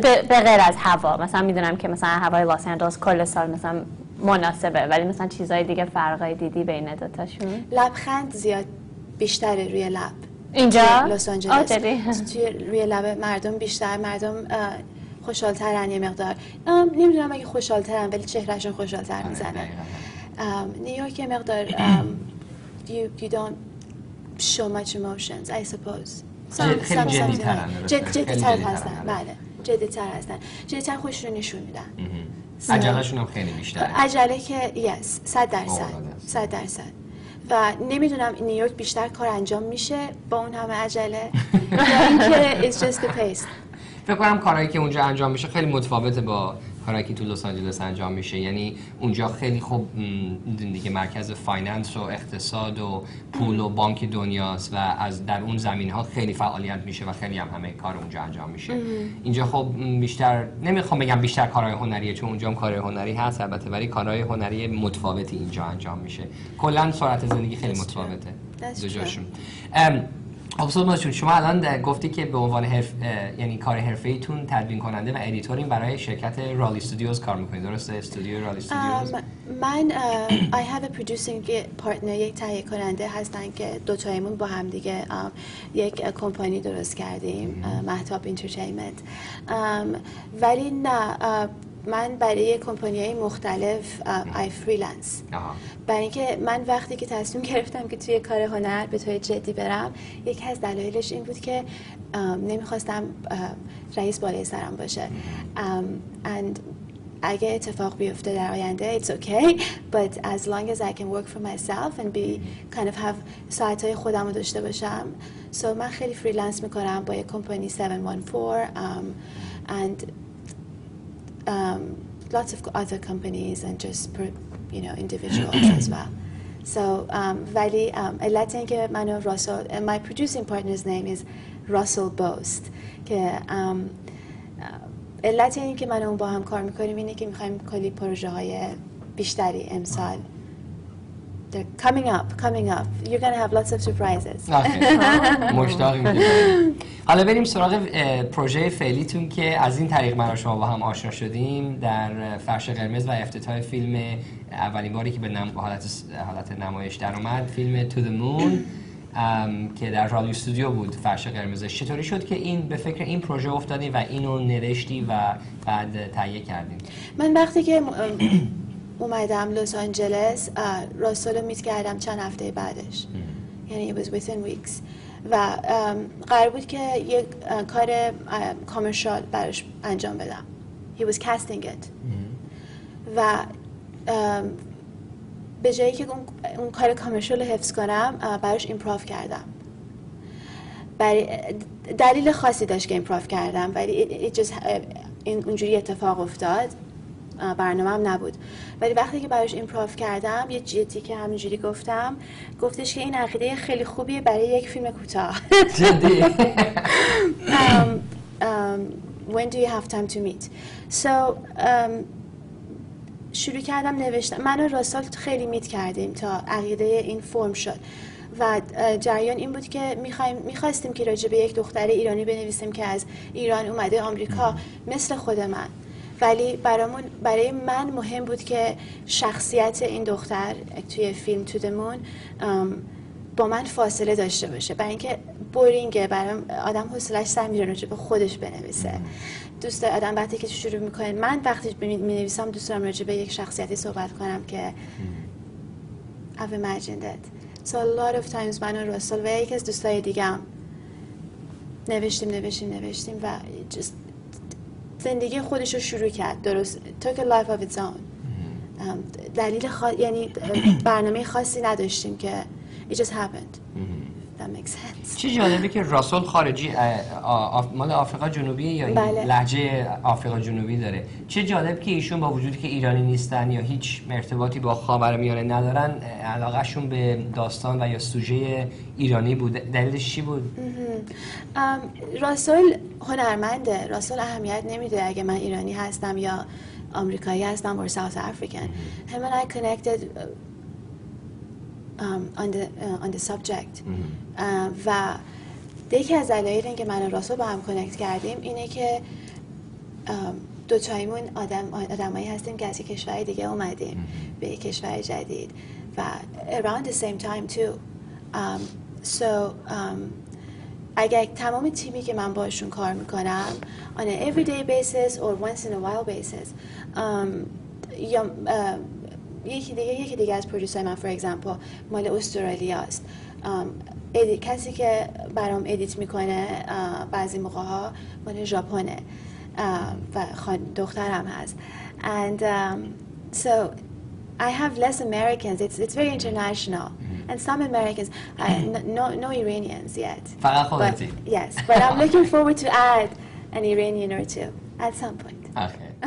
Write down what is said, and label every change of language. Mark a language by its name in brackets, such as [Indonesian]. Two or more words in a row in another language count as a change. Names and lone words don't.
[Persian] به غیر از هوا، مثلا میدونم که مثلا هوای لس آنجلس کل سال مثلا مناسبه، ولی مثلا چیزای دیگه فرقای دیدی بین دو تاشون؟ لبخند زیاد بیشتره روی لب اینجا لس آنجلس. توی روی لب مردم خوشحال‌ترن یه مقدار. نمیدونم اگه خوشحال‌ترن ولی چهرهشون خوشحال‌تر میزنه. نیویورک یه مقدار [English] you don't show much emotions, I suppose. [Persian] خیلی جدی‌ترن. جدی‌تر هستن. بله. جدی‌تر خوش رو نشون میدن. عجله‌شون هم خیلی بیشتره. عجله که yes 100%. و نمیدونم نیویورک بیشتر کار انجام میشه با اون همه عجله یا اینکه [English] it's just the pace. [Persian] فکر کنم کارهایی که اونجا انجام میشه خیلی متفاوته با کارهایی که تو لس آنجلس انجام میشه. یعنی اونجا خیلی خوب دیگه مرکز فایننس و اقتصاد و پول و بانک دنیاست و از در اون زمینه‌ها خیلی فعالیت میشه و خیلی همه کار اونجا انجام میشه. اینجا خب بیشتر نمیخوام بگم بیشتر کارهای هنریه، چون اونجا هم کارهای هنری هست البته، ولی کارهای هنری متفاوتی اینجا انجام میشه. کلا سرعت زندگی خیلی متفاوته دو جاشون. سلماز جون، شما الان گفتی که به عنوان یعنی کار حرفه‌ایتون تدوین کننده و ادیتورین برای شرکت رالی استودیوز کار میکنید، درسته؟ استودیو رالی استودیوز. [English] من I have a producing partner، [Persian] یک تهیه کننده هستن که دوتایمون با هم دیگه یک کمپانی درست کردیم، مهتاب اینترتینمنت. ولی نه، من برای کمپانی‌های مختلف I فریلنس. برای اینکه من وقتی که تصمیم گرفتم که توی کار هنر به طور جدی برم، یکی از دلایلش این بود که نمیخواستم رئیس بالای سرم باشه. [English] and [Persian] اگه اتفاق بیفته در آینده [English] it's okay, but as long as I can work for myself and be kind of have [Persian] ساعتهای خودم رو داشته باشم. [English] so [Persian] من خیلی فریلنس میکنم با یک کمپانی [English] 714 and lots of other companies and just individuals as well. [Persian] So ولی علت این که من و راسل، [English] my producing partner's name is Russell Boast، [Persian] که علت این که من و اون با هم کار میکنیم اینه که میخوایم کلی پروژه های بیشتری امسال. [English] They're coming up. You're gonna have lots of surprises. [Persian] مشتاقیم. حالا بریم سراغ پروژه فعلیتون که از این طریق من و شما با هم آشنا شدیم در فرش قرمز و افتتاح فیلم اولین باری که به حالت نمایش در اومد، فیلم To the Moon که در رالی استودیو بود فرش قرمزش. چطوری شد که به فکر این پروژه افتادی و اینو نوشتی و بعد تهیه کردیم؟ من وقتی که اومدم لس آنجلس، راسل رو میت کردم چند هفته بعدش، یعنی [English] it was within weeks، [Persian] و قرار بود که یک کار کامرشال براش انجام بدم. He was casting it. و به جایی که اون کار کامرشال رو حفظ کنم، براش ایمپروو کردم. دلیل خاصی داشت که ایمپروو کردم، ولی اونجوری اتفاق افتاد. برنامه هم نبود، ولی وقتی که براش ایمپروو کردم، یه جدی که همینجوری گفتش که این عقیده خیلی خوبیه برای یک فیلم کوتاه. جدی؟ [English] When do you have time to meet? [Persian] So شروع کردم نوشتن. من و راسل خیلی میت کردیم تا عقیده این فرم شد و جریان این بود که میخواستیم که راجع به یک دختر ایرانی بنویسیم که از ایران اومده آمریکا مثل خود من، ولی برای من مهم بود که شخصیت این دختر توی فیلم تو دمون با من فاصله داشته باشه، برای اینکه بورینگه، برای آدم حوصله‌اش سر میره راجع به خودش بنویسه. دوست آدم وقتی که شروع میکنه، من وقتی مینویسم دوست دارم راجع به یک شخصیتی صحبت کنم که [English] I've imagined it. So a lot of times [Persian] من و راسل و یکی از دوستای دیگم نوشتیم و just زندگی خودش رو شروع کرد. [English] درست took a life of its own. [Persian] دلیل یعنی برنامه خاصی نداشتیم که [English] it just happened. That makes sense. [Persian] چه جالبه که راسل خارجی مال آفریقا جنوبی یا بله. لهجه آفریقا جنوبی داره. چه جالب که ایشون با وجودی که ایرانی نیستن یا هیچ ارتباطی با خاورمیانه ندارن، علاقهشون به داستان و یا سوژه ایرانی بود. دلیلش چی بود؟ راسل هنرمنده. راسل اهمیت نمیده اگه من ایرانی هستم یا آمریکایی هستم [English] or South African. Him and I connected on the subject. [Persian] و یکی از دلایل اینکه من و راسل با هم کانکت کردیم اینه که دوتایمون آدمایی هستیم که از یک کشور دیگه اومدیم به یک کشور جدید و [English] around the same time too. [Persian] اگر تمام تیمی که من باشون کار میکنم [English] on an everyday basis or once in a while basis [Persian] یا یکی دیگه از پرودوسر من [English] for example [Persian] مال استرالیا است، کسی که برام ادیت میکنه بعضی موقع ها مال ژاپنه و دخترم هست [English] and so I have less Americans. It's very international and some Americans, no Iranians yet. [Persian] فقط خودتی. [English] Yes, but I'm looking forward to add an Iranian or two at some point. Okay.